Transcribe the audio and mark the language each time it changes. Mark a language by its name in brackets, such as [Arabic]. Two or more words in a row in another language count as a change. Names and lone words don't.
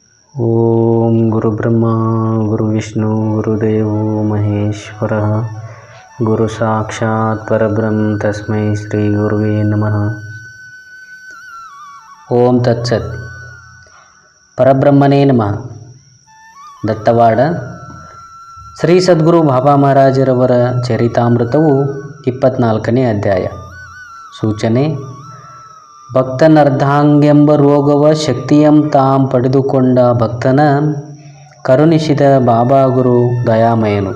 [Sanskrit] ಓಂ ಗುರುಬ್ರಹ್ಮ ಗುರುವಿಷ್ಣು ಗುರುದೇವೋ ಮಹೇಶ್ವರ ಗುರು ಸಾಕ್ಷಾತ್ ಪರಬ್ರಹ್ಮ ತಸ್ಮೈ ಶ್ರೀ ಗುರುವೇ ನಮಃ. ಓಂ ತತ್ಸತ್. ಪರಬ್ರಹ್ಮನೇ ನಮಃ. [Kannada] ದತ್ತವಾಡ ಶ್ರೀ ಸದ್ಗುರು ಬಾಬಾ ಮಹಾರಾಜರವರ ಚರಿತಾಮೃತವು 24ನೇ ಅಧ್ಯಾಯ. ಸೂಚನೆ: ಭಕ್ತನರ್ಧಾಂಗೆಂಬ ರೋಗವ ಶಕ್ತಿಯಂ ತಾಂ ಪಡೆದುಕೊಂಡ ಭಕ್ತನ ಕರುಣಿಸಿದ ಬಾಬಾ ಗುರು ದಯಾಮಯನು.